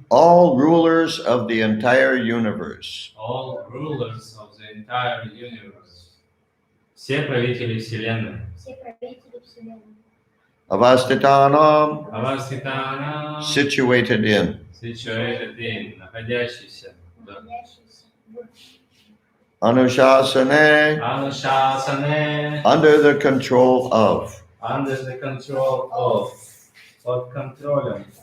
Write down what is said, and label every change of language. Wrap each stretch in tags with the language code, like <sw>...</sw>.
<en>all rulers of the entire universe. all rulers of the entire universe.</en> <ru>Все правители Вселенной. Все правители вселенной.</ru> <sa>Avastitanam, Avasthitanam,</sa> <en>situated in. situated in,</en> <ru>находящийся. Да. Находящийся в.</ru> <sa>Anushasane, Anushasane,</sa> <en>under the control of. under the control of.</en> <ru>Под контролем.</ru>